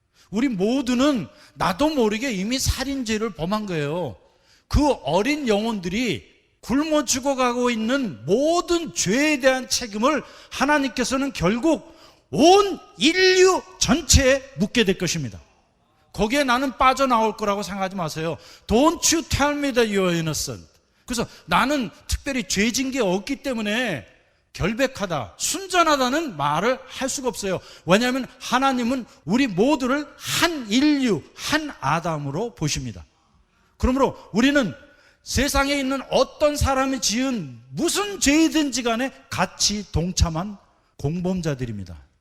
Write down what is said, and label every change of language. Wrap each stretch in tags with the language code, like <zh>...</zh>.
<ko>우리 모두는 나도 모르게 이미 살인죄를 범한 거예요. 그 어린 영혼들이 굶어 죽어가고 있는 모든 죄에 대한 책임을 하나님께서는 결국 온 인류 전체에 묻게 될 것입니다. 거기에 나는 빠져나올 거라고 생각하지 마세요.</ko> <en>Don't you tell me that you are innocent.</en> <ko>그래서 나는 특별히 죄진 게 없기 때문에 결백하다, 순전하다는 말을 할 수가 없어요. 왜냐하면 하나님은 우리 모두를 한 인류, 한 아담으로 보십니다. 그러므로 우리는 세상에 있는 어떤 사람이 지은 무슨 죄이든지 간에 같이 동참한 공범자들입니다.</ko>